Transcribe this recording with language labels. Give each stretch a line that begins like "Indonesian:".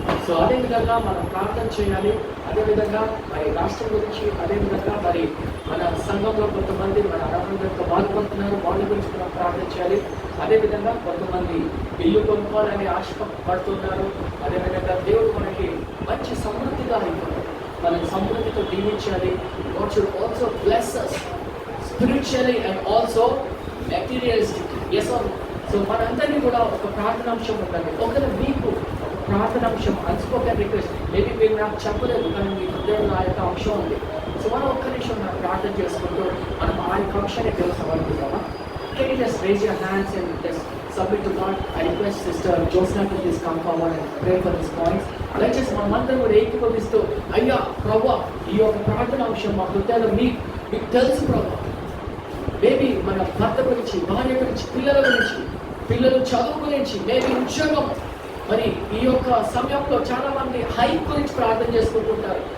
Telugu: So అదేవిధంగా మనం ప్రార్థన చేయాలి. అదేవిధంగా మరి రాష్ట్రం గురించి, అదేవిధంగా మరి మన సంఘంలో కొంతమంది మన ఆరాధనతో బాధపడుతున్నారు, వాళ్ళ గురించి మనం ప్రార్థన చేయాలి. అదేవిధంగా కొంతమంది ఇల్లు కొనుక్కోవాలని ఆశపడుతున్నారు. అదేవిధంగా దేవుడు మనకి మంచి సమృద్ధిగా ఇవ్వాలి, మనకి సమృద్ధితో దీవించాలి.
English: God should also bless us spiritually and also materialistically. Yes or no?
Telugu: So మనందరినీ కూడా ఒక ప్రార్థనాంశం ఉండాలి. ఒకవేళ మీకు ఒక ప్రార్థనాంశం
English: unspoken request,
Telugu: మేబీ మీరు నాకు చెప్పలేదు కానీ మీ హృదయంలో ఆ యొక్క అంశం ఉంది. సో మనం ఒక్క నిమిషం మనం ప్రార్థన చేసుకుంటూ మనం ఆ యొక్క అంశాన్ని దేవుడు సమర్పిద్దామా?
English: Can you just raise your hands and just submit to God? I request Sister Josna to please come forward and pray for these points.
Telugu: దయచేసి మనమందరం కూడా ఏకీభవిస్తూ, అయ్యా ప్రభా, ఈ యొక్క ప్రార్థనాంశం మా హృదయాలు మీకు తెలుసు ప్రభా. మేబీ మన భర్త గురించి, భార్య గురించి, పిల్లల గురించి, పిల్లలు చదువు గురించి, మేబీ ఉద్యోగం. మరి ఈ యొక్క సమయంలో చాలా మంది హైక్ గురించి ప్రార్థన చేసుకుంటుంటారు.